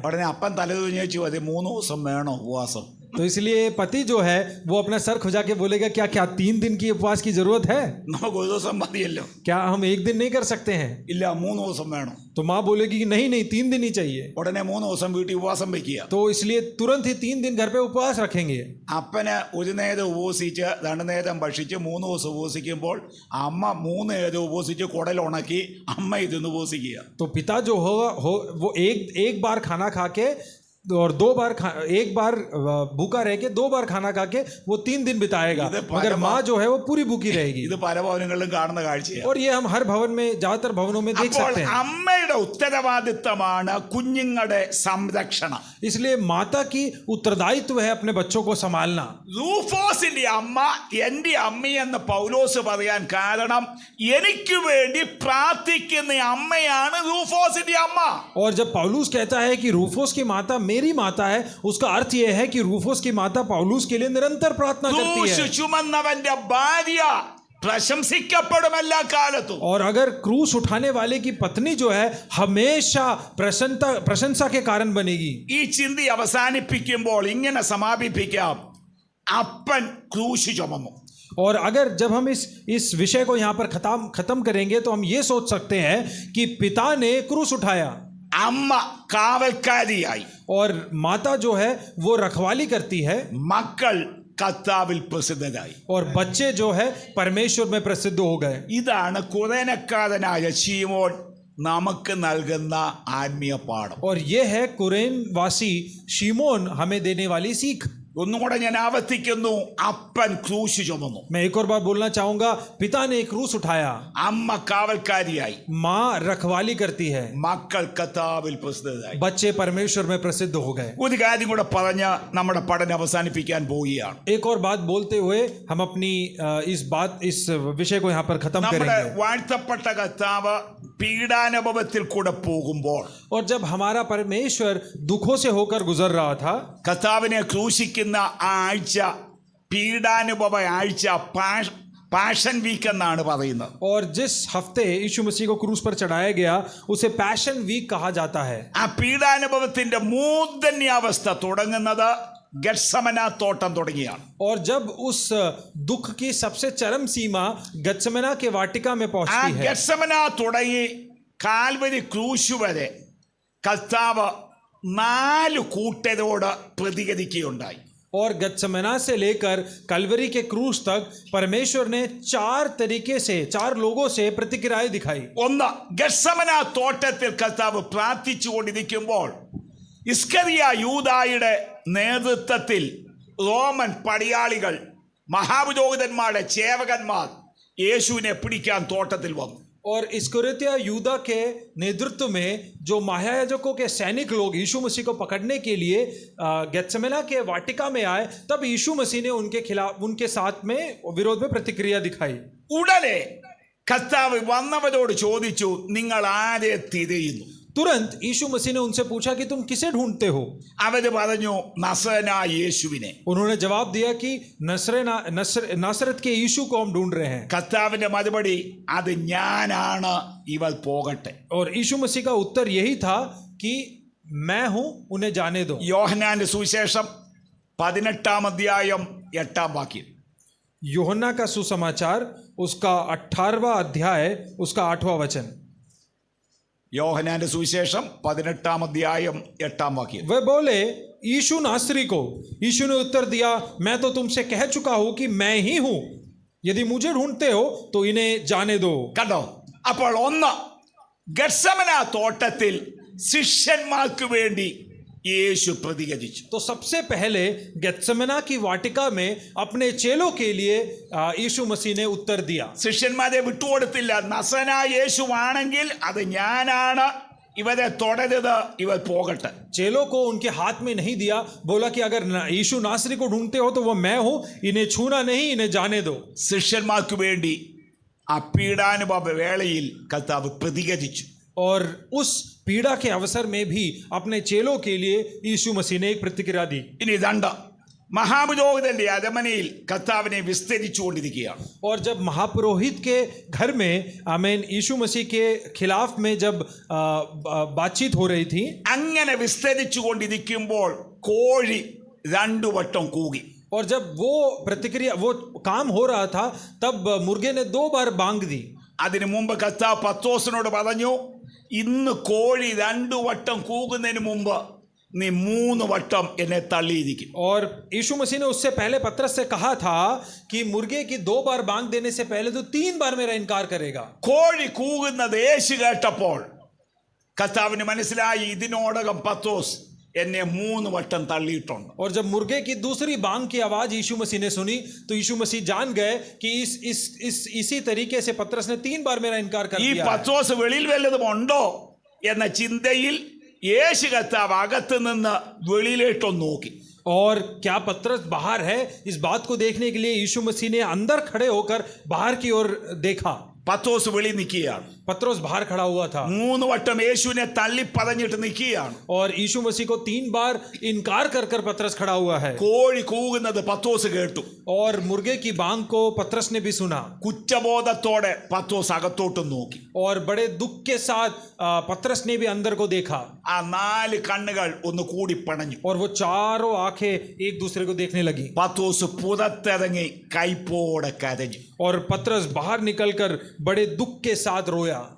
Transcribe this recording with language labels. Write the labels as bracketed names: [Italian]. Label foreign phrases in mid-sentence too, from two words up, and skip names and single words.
[Malayalam] ഉടനെ അപ്പൻ തലതുഞ്ഞു മതി, 3 ദിവസം വേണോ ഉപവാസം? [Hindi] तो इसलिए पति जो है वो अपना सर खुजा के बोलेगा, क्या क्या 3 दिन की उपवास की जरूरत है? [Malayalam] നമുക്ക് ഒരു ദിവസം മതിയല്ലോ. [Hindi] क्या हम 1 दिन नहीं कर सकते हैं? [Malayalam] ഇല്ല, 3 ദിവസം വേണം. [Hindi] तो माँ बोलेगी कि नहीं नहीं 3 दिन ही चाहिए. [Malayalam] ഉടനെ 3 ദിവസം വീട്ടിൽ ഉപവാസം വയ്ക്കുക. [Hindi] तो इसलिए तुरंत ही 3 दिन घर पे उपवास रखेंगे. [Malayalam] അപ്പന് ഒരു നേരം ഉപവസിച്ച് 2 നേരം ഭക്ഷിച്ച് 3 ദിവസം ഉപവസിക്കുമ്പോൾ അമ്മ 3 നേരം ഉപവസിച്ച് കുടലുണക്കി അമ്മ ഇരുന്ന് ഉപവസിക്കുക. [Hindi] तो पिता जो होगा वो एक बार खाना खा के और 2 बार एक बार भूखा रह के 2 बार खाना खा के वो 3 दिन बिताएगा, मगर माँ जो है वो पूरी भूखी रहेगी. [Malayalam] ഇത് പല ഭവനങ്ങളിലും കാണുന്ന കാഴ്ചയാണ്. [Hindi] और ये हम हर भवन में, ज्यादातर भवनों में देख [Malayalam] അപ്പോൾ [Hindi] सकते हैं. [Malayalam] അമ്മയുടെ ഉത്തരവാദിത്തമാണ് കുഞ്ഞുങ്ങളുടെ സംരക്ഷണം. [Hindi] इसलिए माता की उत्तरदायित्व है अपने बच्चों को संभालना. [Malayalam] റൂഫോസിന്റെ അമ്മ എന്റെ അമ്മയെന്ന് പൗലോസ് പറയാൻ കാരണം എനിക്ക് വേണ്ടി പ്രാർത്ഥിക്കുന്ന അമ്മയാണ് റൂഫോസിന്റെ അമ്മ. [Hindi] और जब पौलुस कहता है कि रूफोस की माता मेरी माता है, उसका अर्थ यह है कि रूफोस की माता पौलुस के लिए निरंतर प्रार्थना करती [Malayalam] ക്രൂശ് [Hindi] है. [Malayalam] ചുമന്നവന്റെ ഭാര്യ പ്രശംസിക്കപ്പെടും എല്ലാ കാലത്തും. [Hindi] और अगर क्रूस उठाने वाले की पत्नी जो है हमेशा प्रशंसा के कारण बनेगी. [Malayalam] ഈ ചിന്ത അവസാനിപ്പിക്കുമ്പോൾ ഇങ്ങനെ സമാപിപ്പിക്കാം, അപ്പൻ ക്രൂശ് ചുമന്നു. [Hindi] और अगर जब हम इस विषय को यहाँ पर खत्म करेंगे तो हम ये सोच सकते हैं कि पिता ने क्रूस उठाया, [Malayalam] അമ്മ കാവൽക്കാരിയായി, [Hindi] और माता जो है वो रखवाली करती है, [Malayalam] മക്കൾ കർത്താവിൽ പ്രസിദ്ധരായി. [Hindi] और बच्चे जो है परमेश्वर में प्रसिद्ध हो गए. [Malayalam] ഇതാണ് കുറേനക്കാരനായ ശീമോൻ നമുക്ക് നൽകുന്ന ആത്മീയ പാഠം. [Hindi] और ये है कुरेन वासी शिमोन हमें देने वाली सीख. [Malayalam] ഒന്നുകൂടെ ഞാൻ ആവർത്തിക്കുന്നു, അപ്പൻ ക്രൂശ് ചുമന്നു, [Hindi] मैं एक और बार बोलना चाहूंगा, पिता ने एक क्रूस उठाया, [Malayalam] അമ്മ കാവൽക്കാരിയായി, [Hindi] माँ रखवाली करती है, [Malayalam] മക്കൾ കർത്താവിൽ പ്രസിദ്ധരായി. [Hindi] बच्चे परमेश्वर में प्रसिद्ध हो गए. [Malayalam] ഒരു കാര്യം കൂടെ പറഞ്ഞ് നമ്മുടെ പഠനം അവസാനിപ്പിക്കാൻ പോവുകയാണ്. [Hindi] एक और बात बोलते हुए हम अपनी इस विषय को यहाँ पर खत्म [Malayalam] നമ്മുടെ [Hindi] करेंगे. [Malayalam] വാഴ്ത്തപ്പെട്ട കർത്താവ് പീഡാനുഭവത്തിൽ കൂടെ പോകുമ്പോൾ [Hindi] और जब हमारा परमेश्वर दुखों से होकर गुजर रहा था, [Malayalam] കർത്താവിനെ ക്രൂശിക്കുന്ന ആ ആഴ്ച പീഡാനുഭവ ആഴ്ച, [English] passion week [Malayalam] എന്നാണ് പറയുന്നത്. [Hindi] और जिस हफ्ते यीशु मसीह को क्रूस पर चढ़ाया गया उसे [English] passion week [Hindi] कहा जाता है. [Malayalam] ആ പീഡാനുഭവത്തിന്റെ മൂർധന്യാവസ്ഥ തുടങ്ങുന്നത് ഗത്സമന തോട്ടം തുടങ്ങിയാണ്. [Hindi] और जब उस दुख की सबसे चरम सीमा गत्समना के वाटिका में [Malayalam] ആ [Hindi] पहुंचती है, [Malayalam] ഗത്സമന തുടങ്ങി കാൽവരി ക്രൂശ് വരെ കർത്താവ് 4 കൂട്ടരോട് പ്രതികരിക്കുകയുണ്ടായി. [Hindi] और गत्समना से लेकर कलवरी के क्रूस तक परमेश्वर ने 4 तरीके से 4 लोगों से प्रतिक्रियाएं दिखाई. [Malayalam] ഒന്ന്, ഗത്സമന തോട്ടത്തിൽ കർത്താവ് പ്രാർത്ഥിച്ചുകൊണ്ടിരിക്കുമ്പോൾ ഇസ്കറിയ യൂദായുടെ നേതൃത്വത്തിൽ റോമൻ പടയാളികൾ, മഹാപുരോഹിതന്മാരുടെ ചേവകന്മാർ യേശുവിനെ പിടിക്കാൻ തോട്ടത്തിൽ വന്നു. [Hindi] और इस्करियोतिया यूदा के नेतृत्व में जो महायाजकों के सैनिक लोग यीशु मसीह को पकड़ने के लिए गत्समना के वाटिका में आए, तब यीशु मसीह ने उनके साथ में विरोध में प्रतिक्रिया दिखाई. [Malayalam] ഉടനെ കർത്താവ് വന്നവരോട് ചോദിച്ചു, നിങ്ങൾ ആരെ തിരയുന്നു? [Hindi] तुरंत यीशु मसीह ने उनसे पूछा कि तुम किसे ढूंढते हो? [Malayalam] അവര് പറഞ്ഞു, നസറേനായ യേശുവിനെ. [Hindi] उन्होंने जवाब दिया कि नासरत के यीशु को हम ढूंढ रहे हैं. [Malayalam] കർത്താവിന്റെ മറുപടി, അത് ഞാനാണ്, ഇവർ പോകട്ടെ. [Hindi] और यीशु मसीह का उत्तर यही था कि मैं हूं, उन्हें जाने दो. [Malayalam] യോഹന്നാന്റെ സുവിശേഷം 18 അധ്യായം 8 വാക്യം. [Hindi] यूहन्ना का सुसमाचार उसका 18वां अध्याय उसका 8वां वचन. [Malayalam] യോഹന്നാന്റെ സുവിശേഷം 18 അധ്യായം 8 വാക്യം. [Hindi] वह बोले, यीशु नासरी को. यीशु ने उत्तर दिया, मैं तो तुमसे कह चुका हूं कि मैं ही हूं. यदि मुझे ढूंढते हो तो इन्हें जाने दो. [Malayalam] കണ്ടോ? അപ്പോൾ ഒന്ന്, ഗത്സമന തോട്ടത്തിൽ ശിഷ്യന്മാർക്ക് വേണ്ടി യേശു പ്രതികരിച്ചു. [Hindi] तो सबसे पहले गत्समना की वाटिका में अपने चेलों के लिए यीशु मसीह ने उत्तर दिया. [Malayalam] ശിഷ്യന്മാരെ വിട്ടുകൊടുത്തില്ല. നസന യേശുവാണെങ്കിൽ അത് ഞാനാണ്, ഇവരെ തുടരുത്, ഇവർ പോകട്ടെ. [Hindi] चेलों को उनके हाथ में नहीं दिया, बोला कि अगर यीशु नासरी को ढूंढते हो तो वो मैं हूं, इन्हें छूना नहीं, इन्हें जाने दो. [Malayalam] ശിഷ്യന്മാർക്ക് വേണ്ടി ആ പീഡാനുഭവ വേളയിൽ കർത്താവ് പ്രതികരിച്ചു. [Hindi] और उस पीड़ा के अवसर में भी अपने चेलों के लिए यीशु मसीह ने एक प्रतिक्रिया दी. [Malayalam] ഇനി 2, മഹാപുരോഹിതന്റെ അരമനയിൽ കർത്താവിനെ വിസ്തരിച്ചുകൊണ്ടിരിക്കുകയാണ്. [Hindi] और जब महापुरोहित के घर में आमीन यीशु मसीह के खिलाफ में जब बातचीत हो रही थी, [Malayalam] അങ്ങനെ വിസ്തരിച്ചുകൊണ്ടിരിക്കുമ്പോൾ കോഴി 2 വട്ടം കൂകി. [Hindi] और जब वो प्रतिक्रिया वो काम हो रहा था, तब मुर्गे ने 2 बार बांग दी. [Malayalam] അതിനു മുമ്പ് കർത്താവ് പത്രോസിനോട് പറഞ്ഞു, ഇന്ന് കോഴി 2 വട്ടം കൂകുന്നതിന് മുമ്പ് നീ 3 വട്ടം എന്നെ തള്ളിയിരിക്കും. [Hindi] और यीशु मसीह ने उससे पहले पतरस से कहा था कि मुर्गे की 2 बार बांग देने से पहले तो 3 बार मेरा इनकार करेगा. [Malayalam] കോഴി കൂകുന്നത് യേശു കേട്ടപ്പോൾ കർത്താവിന് മനസ്സിലായി, ഇതിനോടകം പത്രോസ് എന്നെ 3 വട്ടം തള്ളിയിട്ടുണ്ട്. [Hindi] और जब मुर्गे की दूसरी बांग की आवाज यीशु मसीह ने सुनी, तो यीशु मसीह जान गए कि इसी तरीके से पतरस ने 3 बार मेरा इनकार कर [Malayalam] ഈ [Hindi] दिया. [Malayalam] പത്രോസ് വെളിയിൽ വല്ലതും ഉണ്ടോ എന്ന ചിന്തയിൽ യേശു കർത്താവ് അകത്ത് നിന്ന് വെളിയിലേട്ടൊന്ന് നോക്കി. [Hindi] और क्या पतरस बाहर है, इस बात को देखने के लिए यीशु मसीह ने अंदर खड़े होकर बाहर की ओर देखा. [Malayalam] പത്രോസ് വെളി നിൽക്കുകയാണ്. [Hindi] पतरस बाहर खड़ा हुआ था [Malayalam] 3 വട്ടം യേശുവിനെ തള്ളി പറഞ്ഞിട്ട് നിൽക്കുകയാണ്. [Hindi] और यीशु मसीह को 3 बार इनकार कर कर पतरस खड़ा हुआ है. [Malayalam] കോഴി കൂകുന്നത് പത്രോസ് കേട്ടു. [Hindi] और मुर्गे की बांग को पतरस ने भी सुना. [Malayalam] കുറ്റബോധത്തോടെ പത്രോസ് അകത്തോട്ട് നോക്കി. [Hindi] और बड़े दुख के साथ पतरस ने भी अंदर को देखा. [Malayalam] ആ 4 കണ്ണുകൾ ഒന്ന് കൂടി പണഞ്ഞു. [Hindi] और वो चारों आंखें एक दूसरे को देखने लगी. [Malayalam] പത്രോസ് പുറത്തിറങ്ങി കൈപ്പോടെ കരഞ്ഞു. [Hindi] और पतरस बाहर निकलकर बड़े दुख के साथ रोया.